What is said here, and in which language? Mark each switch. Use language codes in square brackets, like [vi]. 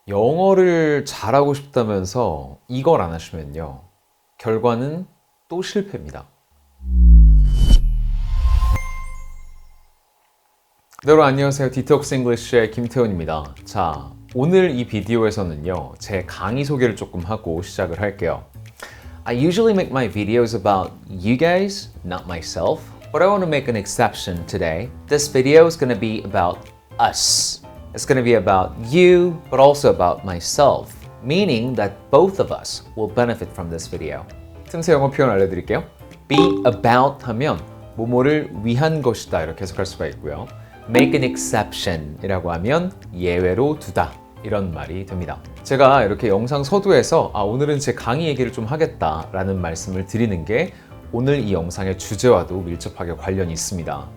[ko] 영어를 잘하고 싶다면서 이걸 안 하시면요. 결과는 또 실패입니다. 네, 여러분 안녕하세요. 디톡스 잉글리쉬의 김태훈입니다. 자, 오늘 이 비디오에서는요. 제 강의 소개를 조금 하고 시작을 할게요. [en] I usually make my videos about you guys, not myself. But I want to make an exception today. This video is going to be about us. It's going to be about you, but also about myself. Meaning that both of us will benefit from this video. [ko] 틈새 영어 표현 알려드릴게요. Be about 하면 뭐뭐를 위한 것이다 이렇게 해석할 수가 있고요. Make an exception 이라고 하면 예외로 두다 이런 말이 됩니다. 제가 이렇게 영상 서두에서 오늘은 제 강의 얘기를 좀 하겠다라는 말씀을 드리는 게 오늘 이 영상의 주제와도 밀접하게 관련이 있습니다.